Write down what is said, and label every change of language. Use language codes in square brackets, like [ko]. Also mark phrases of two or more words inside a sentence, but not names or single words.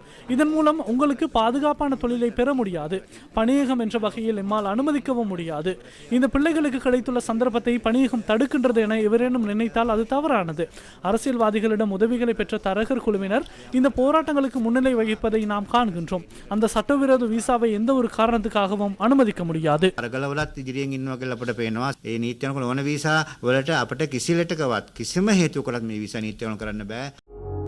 [ta] இதன் மூலம் உங்களுக்கு பாதுகாப்பான தொழிலை பெற முடியாது. பணியகம் என்ற வகையில் எம்மால் அனுமதிக்கவும் முடியாது. இந்த பிள்ளைகளுக்கு கிடைத்துள்ள சந்தர்ப்பத்தை பணியகம் தடுக்கின்றது என எவரேனும் நினைத்தால் அது தவறானது. அரசியல்வாதிகளிடம் உதவிகளை பெற்ற தரகர் குழுவினர் இந்த போராட்டங்களுக்கு முன்னிலை வகிப்பதை நாம் காண்கின்றோம். அந்த சட்டவிரோத விசாவை எந்த ஒரு காரணத்துக்காகவும் அனுமதிக்க முடியாது. [si] අරගලවලත් ඉදිරියෙන් ඉන්නවා කියලා අපිට පේනවා. ඒ නීති අනුකූල ඕන වීසා වලට අපිට කිසි ලෙටකවත් කිසිම හේතුවකටත් මේ වීසා නීති අනුකූල කරන්න බෑ.